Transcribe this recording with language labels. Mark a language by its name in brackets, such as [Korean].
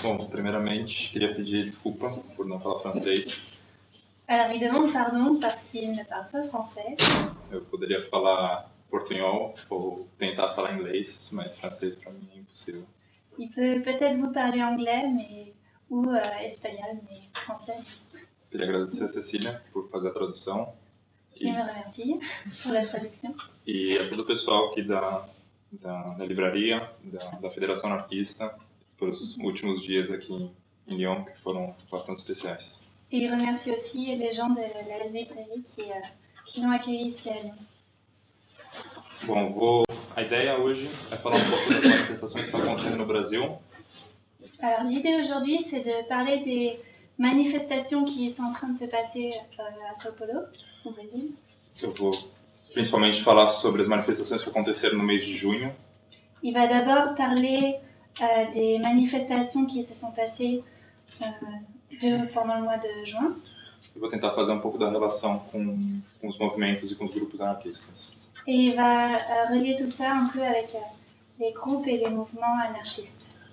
[Portuguese] Primeiramente, queria pedir desculpa por não falar francês. [French] Alors, il demande pardon parce qu'il ne parle pas français. [Portuguese] Eu poderia falar portunhol ou tentar falar inglês, mas francês para mim é impossível. [French] Il peut peut-être vous parler anglais ou espagnol, mais français. [Portuguese] Queria agradecer a Cecília por fazer a tradução. [French] Il me remercie pour la traduction. [Portuguese] E a todo o pessoal aqui da livraria, da Federação Anarquista, pelos últimos dias aqui em Lyon, que foram bastante especiais. [French] Et il remercie aussi les gens de la librairie qui l'ont accueilli ici à Lyon. [Portuguese] Bom, a ideia hoje é falar um pouco das manifestações que estão acontecendo no Brasil. [French] Alors, l'idée aujourd'hui, c'est de parler des manifestations qui sont en train de se passer à São Paulo, au Brésil. [Portuguese] Eu vou principalmente falar sobre as manifestações que aconteceram no mês de junho. [French] Il va d'abord parler des manifestations qui se sont passées pendant le mois de juin. [Portuguese] Eu vou tentar fazer um pouco da relação com os movimentos e com os grupos anarquistas. [French] Et il va relier tout ça un peu avec les groupes et les mouvements anarchistes.